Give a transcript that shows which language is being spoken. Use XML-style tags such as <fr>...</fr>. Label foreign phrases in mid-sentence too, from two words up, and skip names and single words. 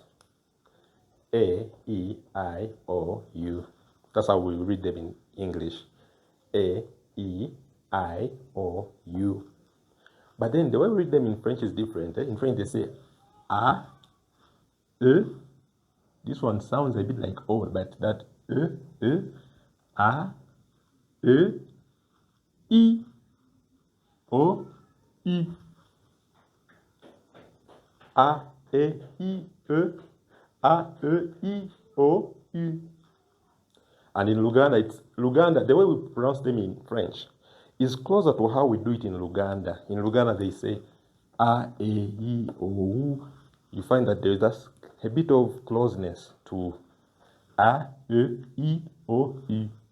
<en>A, E, I, O, U. That's how we read them in English. A, E, I, O, U. But then the way we read them in French is different. In French, they say A, E. This one sounds a bit like O, but that E, A, E, I, O, I. A, E, I, E. A, E, I, O, U. And in Luganda, the way we pronounce them in French is closer to how we do it in Luganda. In Luganda, they say A, E, I, O, U. You find that there is a bit of closeness to A, E, I, O, U.</en>